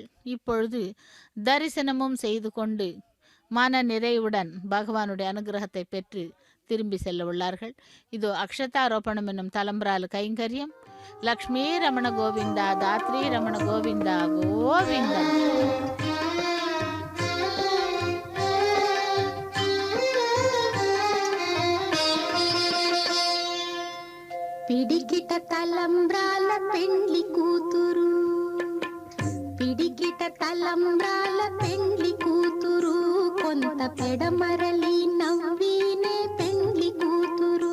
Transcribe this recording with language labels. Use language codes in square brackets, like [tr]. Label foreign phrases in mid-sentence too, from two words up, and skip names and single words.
[ta] இப்பொழுது தரிசனமும் செய்து கொண்டு மன நிறைவுடன் பகவானுடைய அனுகிரகத்தை பெற்று திரும்பி செல்ல உள்ளார்கள். இதோ அக்ஷதாரோபணம் என்னும் தலம்பரால கைங்கரியம். லக்ஷ்மி ரமண கோவிந்தா தாத்ரி ரமண கோவிந்தா கோவிந்தா. [te] పిడికిట తలంబ్రాల పెండ్లి కూతురు, పిడికిట తలంబ్రాల పెండ్లి కూతురు, కొంత పెడమరలి నవ్వినే పెండ్లి కూతురు.